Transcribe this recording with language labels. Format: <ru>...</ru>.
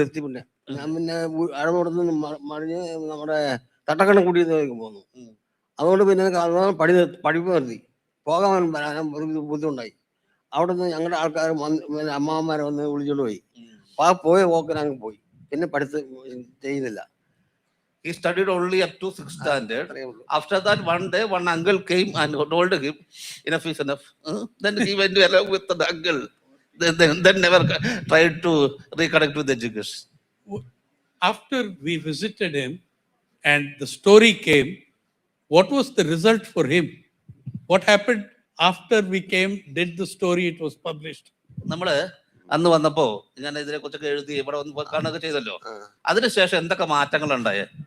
<ml>നിർത്തി പിന്നെ ഞാൻ പിന്നെ അഴമോടത്ത് മറിഞ്ഞ് നമ്മുടെ തട്ടക്കണ്ണം കൂടി പോന്നു. അതുകൊണ്ട് പിന്നെ പഠിപ്പ് നിർത്തി. പോകാൻ ബുദ്ധിമുട്ടായി. അവിടെ നിന്ന് ഞങ്ങളുടെ ആൾക്കാർ അമ്മാവന്മാരെ വന്ന് വിളിച്ചോണ്ട് പോയി. പോയ പോക്കിന് അങ്ങ് പോയി. പിന്നെ പഠിത്തം ചെയ്യുന്നില്ല.</ml> <en>He studied only up to 6th standard. After that, one day, one uncle came and told him, enough is enough. Then he went along with the uncle. Then never tried to reconnect with education. After we visited him and the story came, what was the result for him? What happened after we came, did the story, it was published?</en> <ml>നമ്മള് അന്ന് വന്നപ്പോ ഞാൻ ഇതിനെ കുറിച്ചൊക്കെ എഴുതി ഇവിടെ വന്ന് കാണുകയൊക്കെ ചെയ്തല്ലോ. അതിനുശേഷം എന്തൊക്കെ മാറ്റങ്ങൾ ഉണ്ടായേ?</ml>